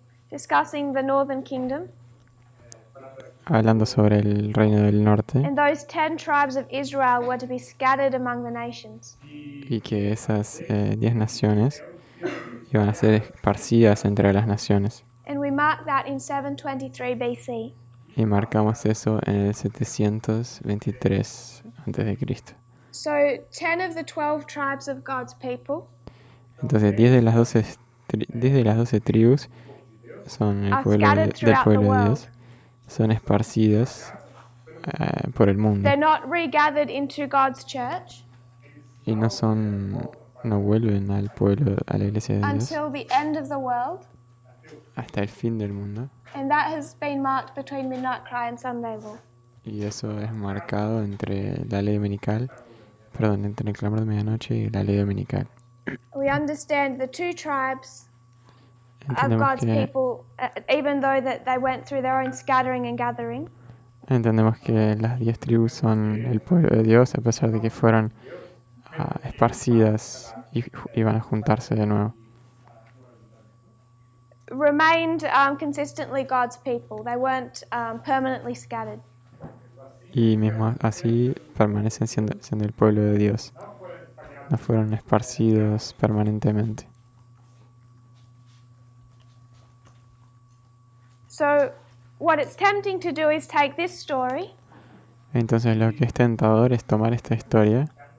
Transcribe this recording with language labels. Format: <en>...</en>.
<en>discussing the northern kingdom,</en> <es>hablando sobre el reino del norte,</es> <en>and those 10 tribes of Israel were to be scattered among the nations.</en> <es>y que esas 10 naciones iban a ser esparcidas entre las naciones.</es> <en>And we mark that in 723 BC.</en> <es>Y marcamos eso en el 723 a.C.</es> <en>So 10 of the 12 tribes of God's people</en> <es>Entonces 10 de las 12 tribus son el pueblo del pueblo de Dios, son esparcidos por el mundo.</es> <en>they're not regathered into God's church</en> <es>Y no vuelven al pueblo, a la iglesia de Dios,</es> <en>until the end of the world.</en> <es>hasta el fin del mundo.</es> <en>And that has been marked between midnight cry and Sunday law.</en> <es>Y eso es marcado entre la ley dominical, entre el clamor de medianoche y la ley dominical.</es> <en>We understand the 2 tribes of</en> <es>Entendemos</es> <en>God's</en> <es>que,</es> <en>people, even though that they went through their own scattering and gathering.</en> <es>entendemos que las 10 tribus son el pueblo de Dios, a pesar de que fueron esparcidas y iban a juntarse de nuevo.</es> <en>Remained consistently God's people. They weren't permanently scattered.</en> <es>Y mismo así permanecen siendo el pueblo de Dios. No fueron esparcidos permanentemente.</es> <en>So what it's tempting to do is take this story</en> <es>Entonces lo que es tentador es tomar esta historia</es>